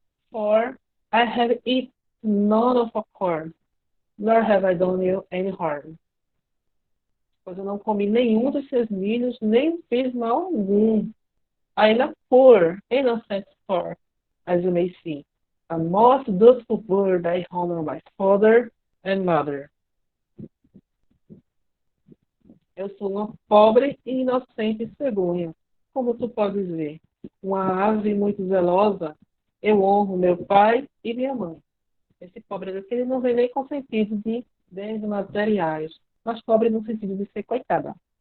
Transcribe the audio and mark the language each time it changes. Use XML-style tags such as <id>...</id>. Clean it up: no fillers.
<en>For I have eaten none of a corn, nor have I done you any harm.</en> <pt>Pois eu não comi nenhum dos seus milhos, nem fiz mal algum.</pt> <en>I am a poor, innocent for, as you may see. A most dutiful bird, I honor my father and mother.</en> <pt>Eu sou uma pobre e inocente cegonha, como tu podes ver. Uma ave muito zelosa, eu honro meu pai e minha mãe. Esse pobre daqui, ele não vem nem com sentido de bens materiais, mas pobre no sentido de ser coitada.</pt>